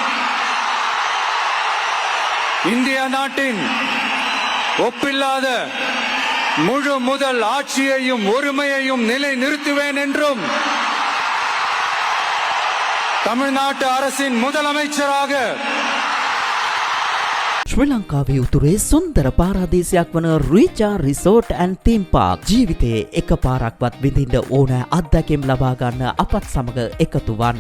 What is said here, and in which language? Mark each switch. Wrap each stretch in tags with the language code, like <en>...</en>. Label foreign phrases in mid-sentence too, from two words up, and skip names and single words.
<ta>இந்திய நாட்டின் ஒப்பில்லாத முழு முதல் ஆட்சியையும் ஒருமையையும் நிலை நிறுத்துவேன் என்றும் தமிழ்நாட்டு அரசின் முதலமைச்சராக</ta> <si>ශ්‍රී ලංකාවේ උතුරේ සුන්දර පාරාදීසයක් වන රීචා රිසෝට් ඇන්ඩ් තීම් පාර්ක් ජීවිතයේ එක පාරක්වත් විඳින්න ඕන අත්දැකීම් ලබා ගන්න අපත් සමග එකතු වන්න.</si>